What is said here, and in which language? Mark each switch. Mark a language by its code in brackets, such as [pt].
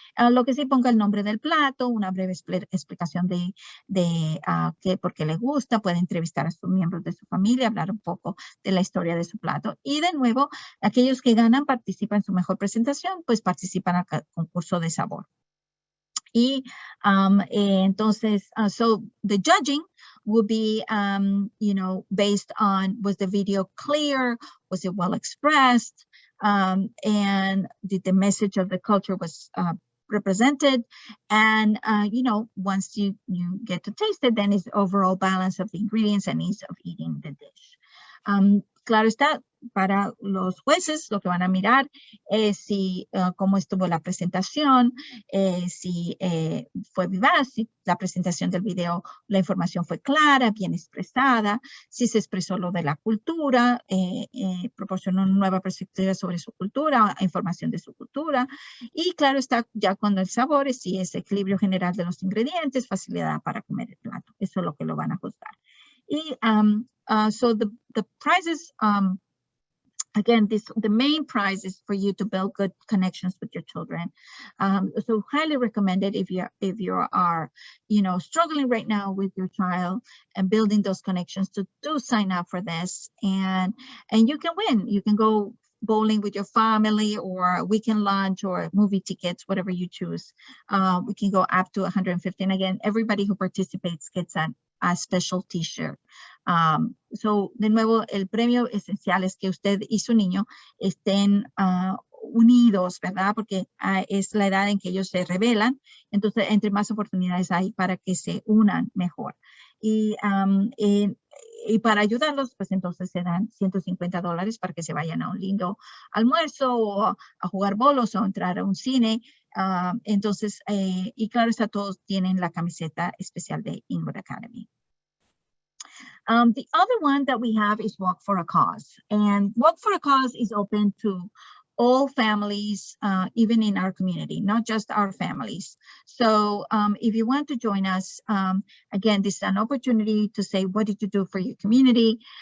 [es] Lo que sí, ponga el nombre del plato, una breve explicación de por qué le gusta, puede entrevistar a sus miembros de su familia, hablar un poco de la historia de su plato. Y de nuevo, aquellos que ganan participan en su mejor presentación, pues participan al concurso de sabor. Y entonces, [en] so the judging would be, based on, was the video clear? Was it well expressed? And did the message of the culture was represented? And, once you get to taste it, then it's overall balance of the ingredients and ease of eating the dish. [es] Claro está, para los jueces lo que van a mirar es si cómo estuvo la presentación, si fue vivaz, si la presentación del video, la información fue clara, bien expresada, si se expresó lo de la cultura, proporcionó una nueva perspectiva sobre su cultura, información de su cultura, y claro está ya cuando el sabor es si es equilibrio general de los ingredientes, facilidad para comer el plato. Eso es lo que lo van a juzgar. [en] Y so the prizes, again, the main prize is for you to build good connections with your children. So highly recommended if you are, struggling right now with your child and building those connections, to do sign up for this, and you can win. You can go bowling with your family, or weekend lunch, or movie tickets, whatever you choose. We can go up to 150. And again, everybody who participates gets a special t-shirt. [es] So, de nuevo, el premio esencial es que usted y su niño estén unidos, ¿verdad? Porque es la edad en que ellos se rebelan. Entonces, entre más oportunidades hay para que se unan mejor. Y para ayudarlos, pues entonces se dan $150 para que se vayan a un lindo almuerzo, o a jugar bolos, o a entrar a un cine. Entonces, y claro está, todos tienen la camiseta especial de Inwood Academy. [en] The other one that we have is Walk for a Cause. And Walk for a Cause is open to all families, even in our community, not just our families. So if you want to join us, again, this is an opportunity to say, what did you do for your community?